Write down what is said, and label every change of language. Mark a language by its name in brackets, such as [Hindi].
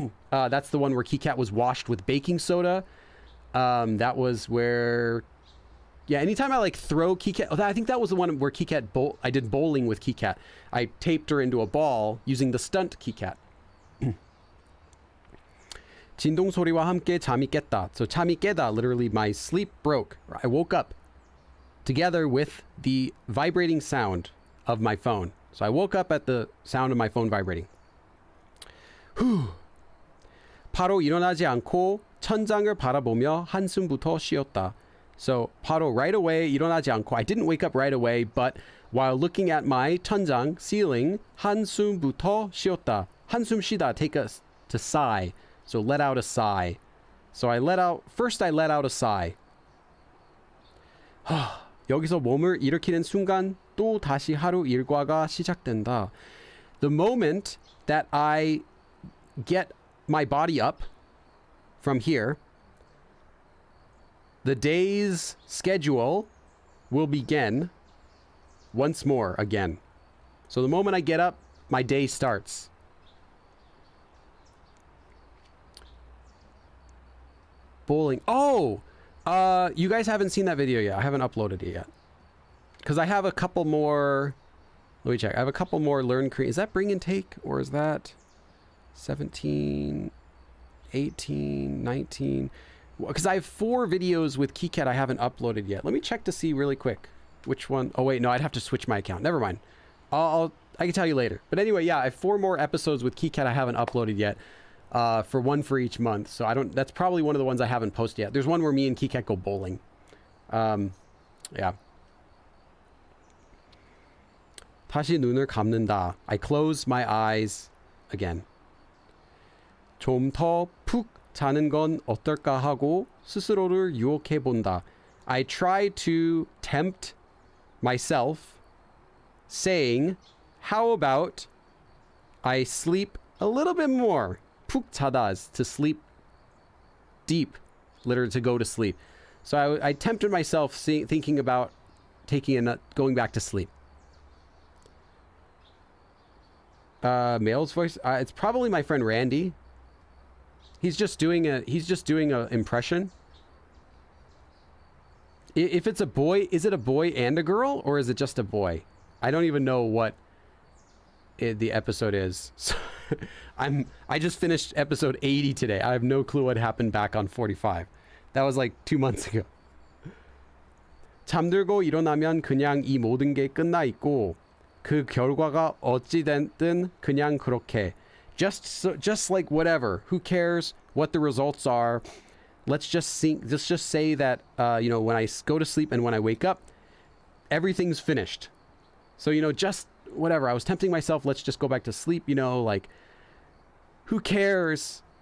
[English] That's the one where KiCat was washed with baking soda. That was where, yeah, anytime I like throw KiCat, I think that was the one where KiCat, I did bowling with KiCat. I taped her into a ball using the stunt KiCat. [Korean] 진동 소리와 함께 잠이 깼다. [English] So [Korean] 잠이 깨다, [English] literally my sleep broke. I woke up together with the vibrating sound of my phone. So I woke up at the sound of my phone vibrating. [Korean] 바로 일어나지 않고 천장을 바라보며 한숨부터 쉬었다. [English] So [Korean] 바로 [English] right away, [Korean] 일어나지 않고. [English] I didn't wake up right away, but while looking at my [Korean] 천장, [English] ceiling, [Korean] 한숨부터 쉬었다. 한숨 쉬다, [English] take us to sigh. So let out a sigh. So first I let out a sigh. [Korean] 여기서 몸을 일으키는 순간 또 다시 하루 일과가 시작된다. [English] The moment that I get my body up from here, the day's schedule will begin once more again. So the moment I get up, my day starts. Bowling. Oh! You guys haven't seen that video yet. I haven't uploaded it yet. Because I have a couple more... Let me check. I have a couple more learn Korean. Is that bring and take? Or is that 17, 18, 19? Because I have 4 videos with KiCat I haven't uploaded yet. Let me check to see really quick which one. Oh, wait. No, I'd have to switch my account. Never mind. I can tell you later. But anyway, yeah, I have 4 more episodes with KiCat I haven't uploaded yet. For one for each month. So that's probably one of the ones I haven't posted yet. There's one where me and KiCat go bowling. Yeah. [Korean] 다시 눈을 감는다. [English] I close my eyes again. [Korean] 좀 더 푹 자는 건 어떨까 하고 스스로를 유혹해 본다. [English] I try to tempt myself saying, how about I sleep a little bit more. [Korean] 푹 자다 [English] is to sleep deep, literally to go to sleep. So I tempted myself thinking about going back to sleep. Male's voice. It's probably my friend Randy. He's just doing a impression. If it's a boy, is it a boy and a girl, or is it just a boy? I don't even know what the episode is. So I just finished episode 80 today. I have no clue what happened back on 45. That was like 2 months ago. [Korean] 잠들고 일어나면 그냥 이 모든 게 끝나 있고 그 결과가 어찌됐든 그냥 그렇게. [English] Just like whatever. Who cares what the results are? Let's just say that when I go to sleep and when I wake up, everything's finished. So just whatever. I was tempting myself, let's just go back to sleep, like who cares?